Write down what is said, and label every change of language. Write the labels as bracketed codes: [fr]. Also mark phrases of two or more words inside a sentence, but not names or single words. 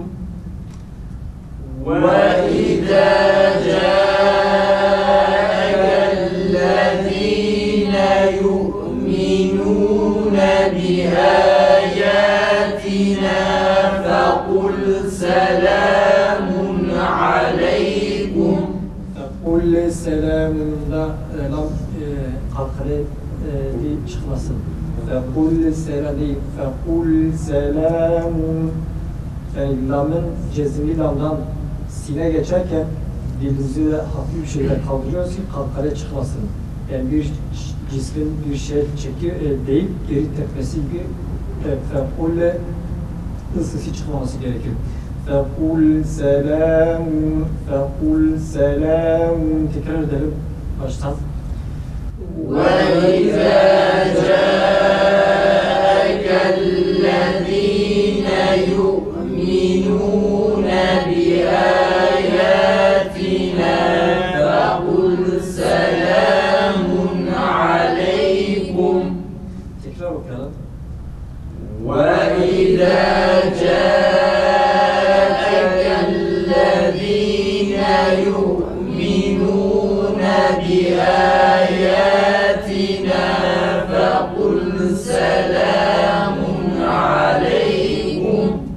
[ar] وإذا جاءك الذين يؤمنون بآياتنا فقل سلام عليكم. فقل سلام [tr] lam kalkale bir çıkmasın. [ar] فقل سلام değil. فقل سلامٌ. [tr] Yani lamın cezimli lamdan sine geçerken dilimizi de hafif bir şekilde kaldırıyoruz ki kalkale çıkmasın. Yani bir cismin bir şey deyip geri tepmesi gibi fekulle ısısı çıkmaması gerekir. [ar] فقل سلامٌ، فقل سلامٌ. [tr] Tekrar edelim baştan. [ar] وَإِذَا جَاءَكَ الَّذِينَ يُؤْمِنُونَ بِآيَاتِنَا فَقُلْ سَلَامٌ عَلَيْكُمْ. [tr] Tekrar okuyalım. [ar] وَإِذَا جَاءَكَ الَّذِينَ يُؤْمِنُونَ بِآيَاتِنَا فَقُلْ سَلَامٌ عَلَيْكُمْ.